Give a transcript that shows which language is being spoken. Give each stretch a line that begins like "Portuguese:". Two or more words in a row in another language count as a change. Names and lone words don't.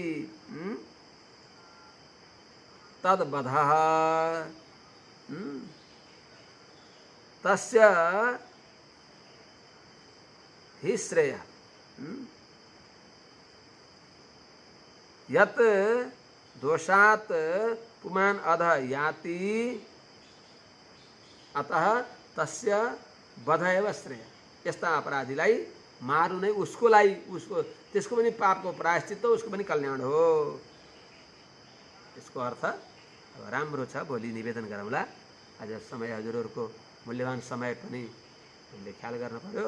Sanskrit: तद्वधः तस्य ही श्रेय यत दोषात पुमान अध याति अतः तस्य वध एव श्रेय।
Nepali: यस्ता अपराधीलाई मार्नु नै उसको त्यसको पनि पापको प्रायश्चित्त, उसको पनि कल्याण हो। यसको अर्थ राम्रो छ। भोलि निवेदन गरौँला। आज समय हजुरहरूको मूल्यवान समय पनि हामीले ख्याल गर्न पर्यो।